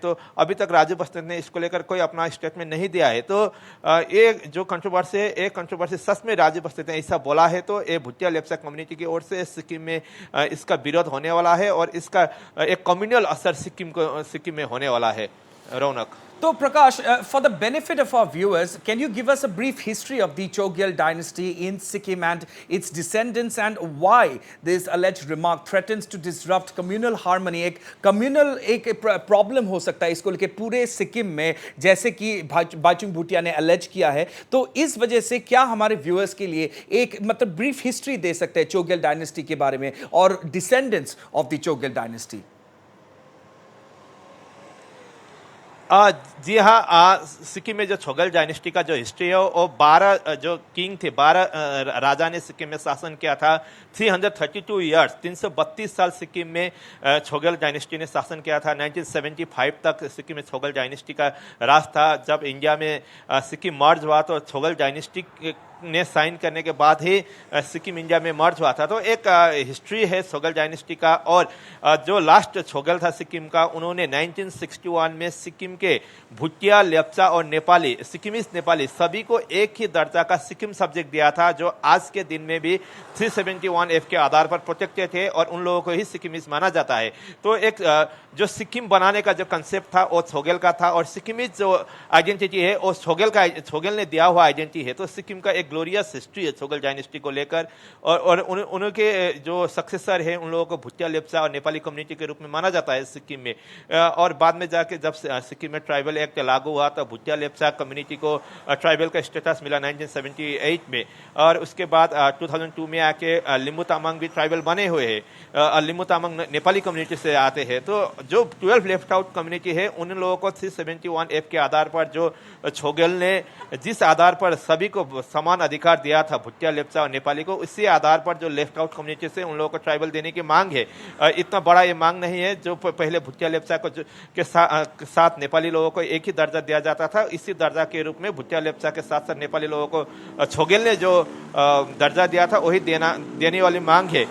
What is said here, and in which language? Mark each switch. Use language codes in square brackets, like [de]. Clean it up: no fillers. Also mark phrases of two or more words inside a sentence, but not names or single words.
[hi] तो अभी तक राजू बसंत ने इसको लेकर कोई अपना स्टेटमेंट नहीं दिया है। तो ये जो कंट्रोवर्सी है, एक कंट्रोवर्सी सच में राजू बसंत ने ऐसा बोला है तो ये भुटिया लेप्चा कम्युनिटी की ओर से सिक्किम में इसका विरोध होने वाला है और इसका एक कम्युनल असर सिक्किम में होने वाला है। रौनक। [en] So Prakash, for the benefit of our viewers, can you give us a brief history of the Chogyal dynasty in Sikkim and its descendants, and why this alleged remark threatens to disrupt communal harmony? [hi] एक communal एक problem हो सकता है इसको लेके पूरे सिक्किम में, जैसे कि भाईचुंग भूटिया ने allege किया है। तो इस वजह से क्या हमारे viewers के लिए एक मतलब [en] brief history [hi] दे सकते हैं Chogyal dynasty के बारे में और [en] descendants of the Chogyal dynasty? [hi] जी हाँ, सिक्किम में जो छोगल डायनेस्टी का जो हिस्ट्री है वो 12 जो किंग थे, 12 राजा ने सिक्किम में शासन किया था। 332 ईयर्स 332 साल सिक्किम में छोगल डायनेस्टी ने शासन किया था। 1975 तक सिक्किम में छोगल डायनेस्टी का राज था। जब इंडिया में सिक्किम मर्ज हुआ तो छोगल डायनेस्टी ने साइन करने के बाद ही सिक्किम इंडिया में मर्ज हुआ था। तो एक हिस्ट्री है छोगल डायनेस्टी का। और जो लास्ट छोगल था सिक्किम का, उन्होंने 1961 में सिक्किम के भुटिया, लेप्चा और नेपाली, सिक्किमिस नेपाली सभी को एक ही दर्जा का सिक्किम सब्जेक्ट दिया था, जो आज के दिन में भी 371F के आधार पर प्रोटेक्टेड थे और उन लोगों को ही सिक्किमिस माना जाता है। तो एक जो सिक्किम बनाने का जो कंसेप्ट था वो छोगल का था और सिक्किमिस जो आइडेंटिटी है वो छोगल ने दिया हुआ आइडेंटिटी है। तो सिक्किम का एक [en] glorious history [hi] है छोगल डायनेस्टी को लेकर। और उनके जो सक्सेसर है उन लोगों को भुटिया, लेप्चा और नेपाली कम्युनिटी के रूप में माना जाता है सिक्किम में। और बाद में जाके जब सिक्किम में [en] tribal act [hi] लागू हुआ तो भुटिया, लेप्चा कम्युनिटी को ट्राइबल का स्टेटस मिला 1978 में। और उसके बाद 2002 में आके लिम्बू तामांग भी ट्राइबल बने हुए हैं। लिम्बू तामांग नेपाली कम्युनिटी से आते हैं। तो जो 12 [en] left out community [hi] है उन लोगों को 371F के आधार पर जो छोगल ने जिस आधार पर सभी को समान अधिकार दिया था, भुटिया, लेप्चा और नेपाली को, उसी आधार पर जो [en] left out community [hi] से उन लोगों को ट्राइबल देने की मांग है। इतना बड़ा ये मांग नहीं है। जो पहले भुटिया, लेप्चा को के साथ नेपाली लोगों को एक ही दर्जा दिया जाता था, इसी दर्जा के रूप में भुटिया, लेप्चा के साथ साथ नेपाली लोगों को छोगल ने जो दर्जा दिया था वही देने वाली मांग है।